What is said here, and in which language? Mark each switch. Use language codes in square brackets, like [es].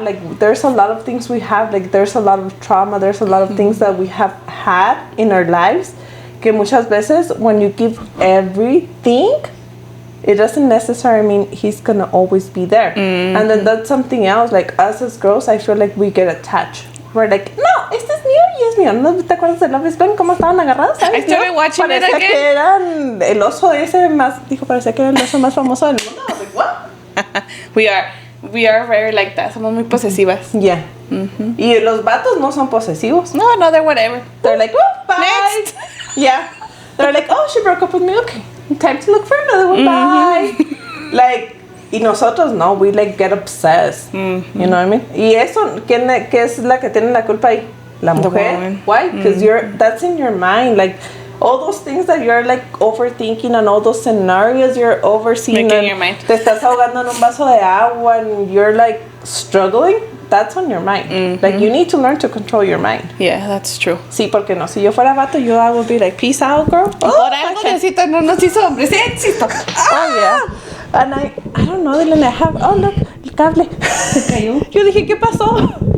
[en] Like, there's a lot of things we have. Like, there's a lot of trauma. There's a lot of things that we have had in our lives. [es] Que muchas veces [en] when you give everything, it doesn't necessarily mean he's gonna always be there. And then that's something else. Like us as girls, I feel like we get attached. We're like, [es] no, este es mío y es mío. ¿No te acuerdas de Love is Blind? ¿Cómo estaban agarrados? [en] I started watching it again. [es] Que eran el oso ese más, parecía que era el oso más famoso del mundo. [en] I was like, what? We are very like that. [es] Somos muy posesivas. [en] Yeah. [es] Y los vatos no son posesivos. [en] No, they're whatever. They're like, oh, bye. Next. Yeah. They're like, oh, she broke up with me. Okay. Time to look for another one. Bye. Like, [es] y nosotros no, [en] we like get obsessed. You know what I mean? [es] Y eso, ¿qué es la que tiene la culpa ahí? La mujer. [en] Why? Because that's in your mind. Like, all those things that you're like overthinking and all those scenarios you're overseeing. Making your mind. [es] Te estás ahogando en un vaso de agua [en] and you're like struggling. That's on your mind. Like, you need to learn to control your mind. Yeah, that's true. [es] Sí, porque no. Si yo fuera vato, [en] I would be like, peace out, girl. [es] Por algo Diosito no nos hizo hombres. Éxito. [en] Oh, yeah. And I don't know, Dylan, I have... Oh, look, [es] el cable. Se cayó. Yo dije, ¿qué pasó?